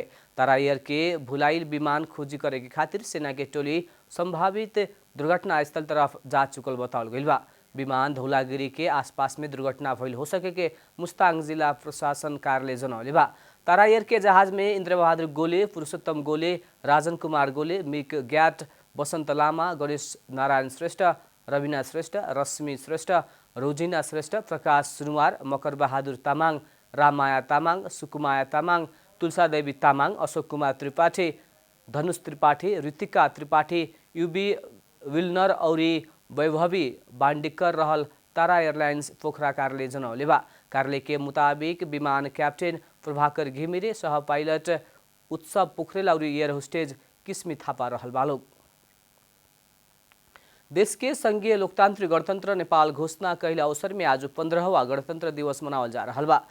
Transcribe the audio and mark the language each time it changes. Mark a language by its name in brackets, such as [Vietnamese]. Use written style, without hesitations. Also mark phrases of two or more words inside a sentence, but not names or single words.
[Bhojpuri] तारा एयर के भुलाइल विमान खोजी करे के खातिर सेना के टोली संभावित दुर्घटना स्थल तरफ जा चुकल बतावल गइल बा। विमान धौलागिरी के आसपास में दुर्घटना भइल हो सके के मुस्तांग जिला प्रशासन कार्यालय जनौले बा। तारा एयर के जहाज में इन्द्रबहादुर गोले, पुरुषोत्तम गोले, राजन कुमार गोले, मिक ग्याट, बसन्त लामा, गणेश नारायण श्रेष्ठ, रविना श्रेष्ठ, रश्मि श्रेष्ठ, रोजिना श्रेष्ठ, प्रकाश सुनुवार, मकर बहादुर तामाङ, राममाया तामाङ, सुकुमाया तामाङ, तुलसादेवी तामाङ, अशोक कुमार त्रिपाठी, धनुष त्रिपाठी, ऋतिका त्रिपाठी, युबी विल्नर और वैभवी बांडिकर रहल। तारा एयरलाइंस पोखरा कार्यालय जनौले बा। कार्यालय के मुताबिक विमान कैप्टेन प्रभाकर घिमिरे, सह पायलट उत्सव पोखरेल और एयर होस्टेज किस्मी थापा रहल बालोग। देश के संघीय लोकतांत्रिक गणतंत्र नेपाल घोषणा कैल अवसर में आज 15वां गणतंत्र दिवस मनावल जा रहा बा।